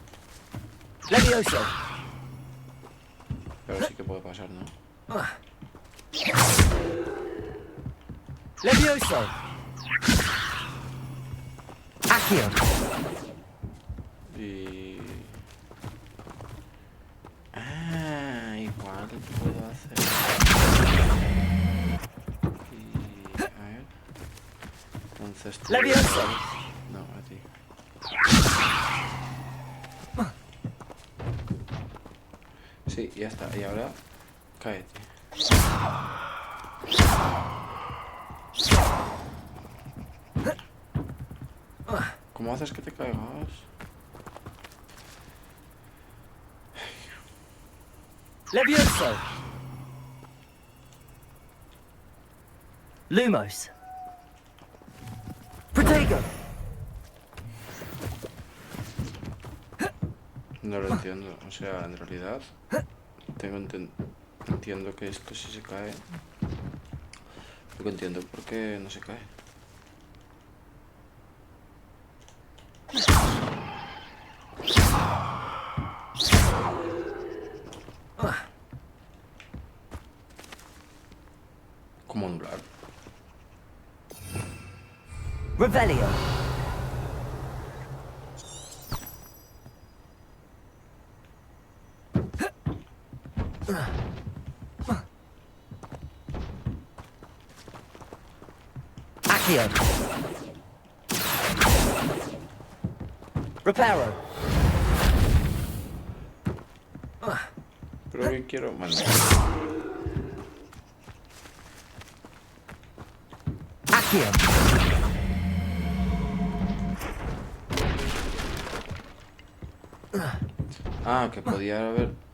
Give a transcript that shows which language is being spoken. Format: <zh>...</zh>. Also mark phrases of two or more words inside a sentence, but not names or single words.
<es>Levioso. Pero sí que puede pasar, ¿no? Levioso! Accio! Y... Ah, igual puedo hacer... Y... A ver... Entonces... Levioso! No, a ti. Sí, ya está. Y ahora... Cáete. ¿Cómo haces que te caigas? Levioso! Lumos! Protego! No lo entiendo. O sea, en realidad... Entiendo que esto sí se cae. Lo que entiendo por qué no se cae. ¿Cómo anular? Revelio! Accio! Reparo! Pero que quiero mandar. Accio! Ah, que podía haber...</es>